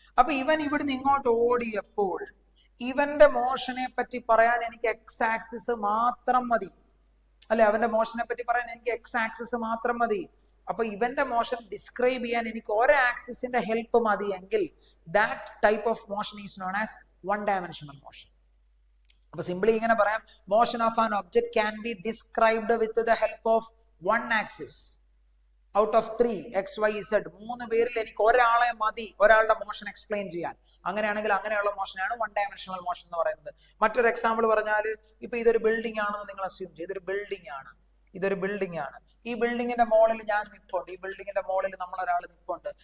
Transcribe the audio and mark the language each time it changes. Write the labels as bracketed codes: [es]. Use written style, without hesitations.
[ml] അപ്പൊ ഇവൻ ഇവിടുന്ന് ഇങ്ങോട്ട് ഓടിയപ്പോൾ ഇവന്റെ മോഷനെ പറ്റി പറയാൻ എനിക്ക് എക്സ് ആക്സിസ് മാത്രം മതി അല്ലെ, അവന്റെ മോഷനെ പറ്റി പറയാൻ എനിക്ക് എക്സ് ആക്സിസ് മാത്രം മതി. അപ്പൊ ഇവന്റെ മോഷൻ ഡിസ്ക്രൈബ് ചെയ്യാൻ എനിക്ക് ഒരു ആക്സിസിന്റെ ഹെൽപ്പ് മതിയെങ്കിൽ [en] that type of motion is known as one dimensional motion. [ml] അപ്പൊ സിംപ്ലി ഇങ്ങനെ പറയാം, [en] motion of an object can be described with the help of one axis out of 3 x y z. [ml] 3 പേരിൽ എനിക്ക് ഒരാളെ മതി ഒരാളുടെ മോഷൻ എക്സ്പ്ലെയിൻ ചെയ്യാൻ. അങ്ങനെയാണെങ്കിൽ അങ്ങനെയുള്ള മോഷനാണ് വൺ ഡയമെൻഷണൽ മോഷൻ എന്ന് പറയുന്നത്. മറ്റൊരു എക്സാമ്പിൾ പറഞ്ഞാൽ, ഇപ്പൊ ഇതൊരു ബിൽഡിംഗ് ആണെന്ന് നിങ്ങൾ അസ്യൂം ചെയ്യും. ഇതൊരു ബിൽഡിംഗ് ആണ്. ഈ ബിൽഡിങ്ങിന്റെ മോളിൽ ഞാൻ നിപ്പുണ്ട്, ഈ ബിൽഡിങ്ങിന്റെ മോളിൽ നമ്മളൊരാൾ നിപ്പുണ്ട്.